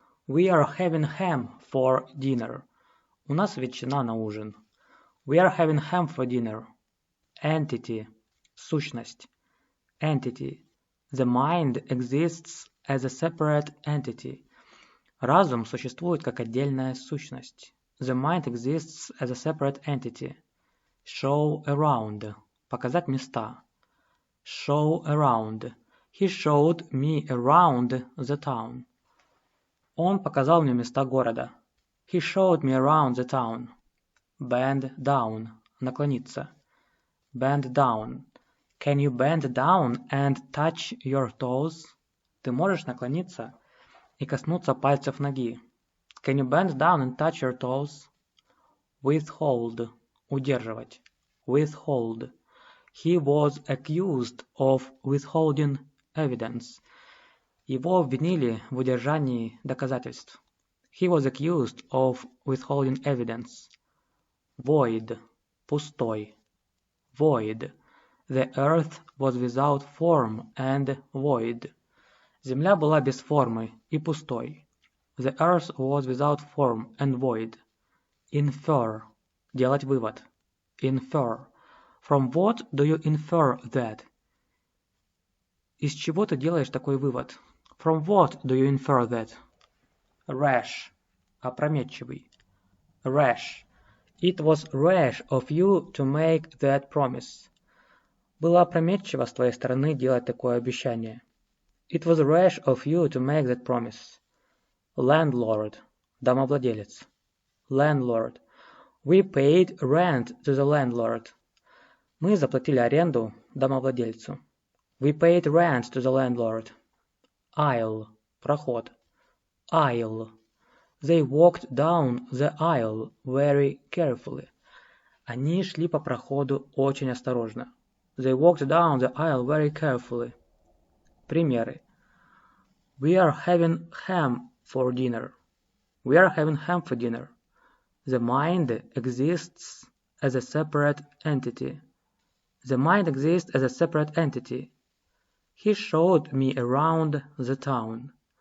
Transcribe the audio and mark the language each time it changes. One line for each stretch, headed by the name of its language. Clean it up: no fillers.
English: We are having ham for dinner.
Russian: У нас ветчина на ужин.
English: We are having ham for dinner. Entity.
Russian: Сущность.
English: Entity. The mind exists as a separate entity.
Russian: Разум существует как отдельная сущность.
English: The mind exists as a separate entity. Show around.
Russian: Показать места.
English: Show around. He showed me around the town.
Russian: Он показал мне места города.
English: He showed me around the town. Bend down.
Russian: Наклониться.
English: Bend down. Can you bend down and touch your toes?
Russian: Ты можешь наклониться и коснуться пальцев ноги.
English: Can you bend down and touch your toes? Withhold.
Russian: Удерживать.
English: Withhold. He was accused of withholding evidence.
Russian: Его обвинили в удержании доказательств.
English: He was accused of withholding evidence. Void.
Russian: Пустой.
English: Void. The earth was without form and void.
Russian: Земля была без формы и пустой.
English: The earth was without form and void. Infer.
Russian: Делать вывод.
English: Infer. From what do you infer that?
Russian: Из чего ты делаешь такой вывод?
English: From what do you infer that? Rash.
Russian: Опрометчивый.
English: Rash. It was rash of you to make that promise.
Russian: Было опрометчиво с твоей стороны делать такое обещание.
English: It was rash of you to make that promise. Landlord.
Russian: Домовладелец.
English: Landlord. We paid rent to the landlord.
Russian: Мы заплатили аренду домовладельцу.
English: We paid rent to the landlord. Aisle.
Russian: Проход.
English: Aisle. They walked down the aisle very carefully.
Russian: Они шли по проходу очень осторожно.
English: They walked down the aisle very carefully.
Russian: Примеры.
English: We are having ham for dinner. We are having ham for dinner. The mind exists as a separate entity. The mind exists as a separate entity. He showed me around the town.